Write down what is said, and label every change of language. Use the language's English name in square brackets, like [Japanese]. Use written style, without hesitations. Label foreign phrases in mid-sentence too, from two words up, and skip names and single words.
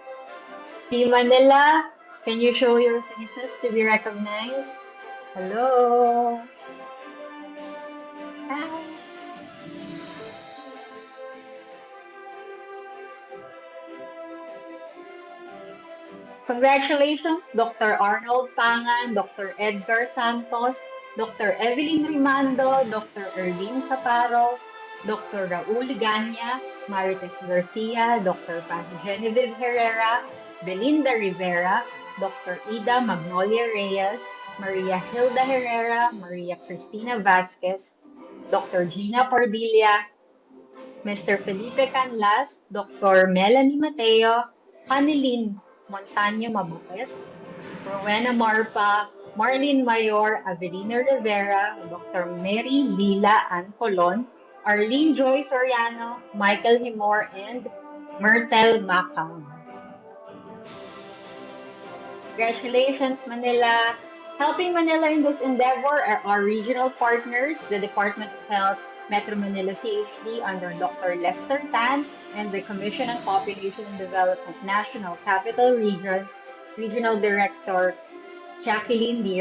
[English] Team Manila, can you show your faces to be recognized? Hello. Hi. Congratulations, Dr. Arnold Pangan, Dr. Edgar Santos, Dr. Evelyn Rimando, Dr. Erlene Chaparro, Dr. Raul Ganya, Marites Garcia, Dr. Paz Genevieve Herrera, Belinda Rivera, Dr. Ida Magnolia Reyes, Maria Hilda Herrera, Maria Cristina Vasquez, Dr. Gina Pardilla, Mr. Felipe Canlas, Dr. Melanie Mateo, Hanilin Montaño Mabukit, Rowena Marpa, Marlene Mayor, Avelina Rivera, Dr. Mary Lila Ann Colon, Arlene Joy Soriano, Michael Himor, and Myrtle Macam. Congratulations, Manila. Helping Manila in this endeavor are our regional partners, the Department of Health, Metro Manila CHD under Dr. Lester Tan, and the Commission on Population and Development National Capital Region, Regional Director Jacqueline D.